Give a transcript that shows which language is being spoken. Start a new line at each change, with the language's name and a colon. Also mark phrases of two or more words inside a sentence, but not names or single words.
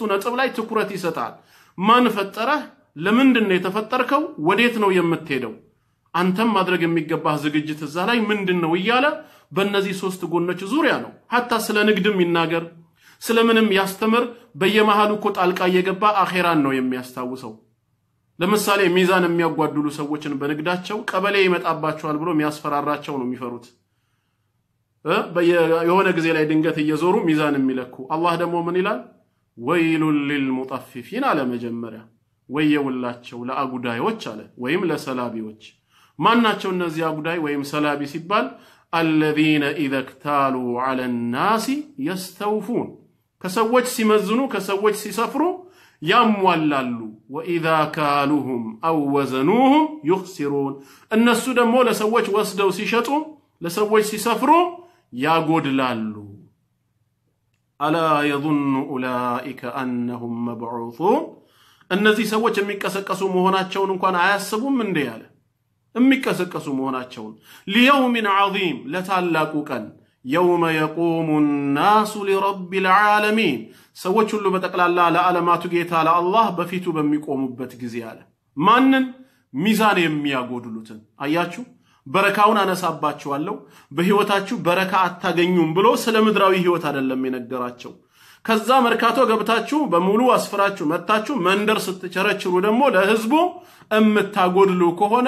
Amharic: ነጥብ ላይ ትኩረት ይሰጣል ማን ፈጠረህ ለምንድነው የተፈጠርከው ወዴት ነው የምትሄደው አንተም ማድረግ የሚገባህ ዝግጅት እዛ ላይ ምንድነው ይያለ በእነዚህ ሶስት ጎኖች ዙሪያ ነው hatta ስለ ንግድም ይናገር ስለምንም ያስተምር በየመሃሉ እኮ ጣልቃ እየገባ አኺራን ነው የሚያስታውሰው ለምሳሌ ሚዛን የሚያጓድሉ ሰዎችን በንግዳቸው ቀበሌ ይመጣባቸዋል ብሎ የሚያስፈራራቸው ነው የሚፈሩት የሆነ ጊዜ ላይ ድንገት እየዞሩ ሚዛን የሚለኩ አላህ ደግሞ ምን ይላል
Arabic: ويل للمطففين
Amharic: አለ መጀመሪያ ወየውላቸው ለአጉዳዮች አለ ወይም ለሰላቢዎች ማናቸው እነዚህ አጉዳይ ወይም ሰላቢ ሲባል
Arabic: الذين اذا اكتالوا على الناس يستوفون
Amharic: ከሰዎች ሲመዝኑ ከሰዎች ሲሰፍሩ ያሟላሉ
Arabic: واذا كالوهم او وزنوهم
Amharic: يخسرون እነሱ ደግሞ ለሰዎች ወስደው ሲሸጡ ለሰዎች ሲሰፍሩ ያጎድላሉ
Arabic: الا يظن اولئك انهم مبعوثون
Amharic: እነዚህ ሰዎች የሚቀሰቀሱ መሆናቸውን እንኳን አያስቡም እንዴ ያለ የሚቀሰቀሱ መሆናቸውን
Arabic: ليوم عظيم
Amharic: ለታላቁ ቀን
Arabic: يوم يقوم الناس لرب العالمين
Amharic: ሰዎች ሁሉ በተቀላላ ለዓለማቱ ጌታ ለአላህ በፊቱ በሚቆሙበት ጊዜ አለ ማንን ሚዛን የሚያጎድሉትን አያችሁ በረካውን አነሳባችኋለሁ በህይወታችሁ በረካ አታገኙም ብሎ ስለ ምድራዊ ህይወት አይደለም የነገራቸው ከዛ መርካቶ ገብታችሁ በሙሉ አስፈራችሁ መጣችሁ መንደር ስትቸረችሩ ደግሞ ለህዝቡ እምታጎድሉ ከሆነ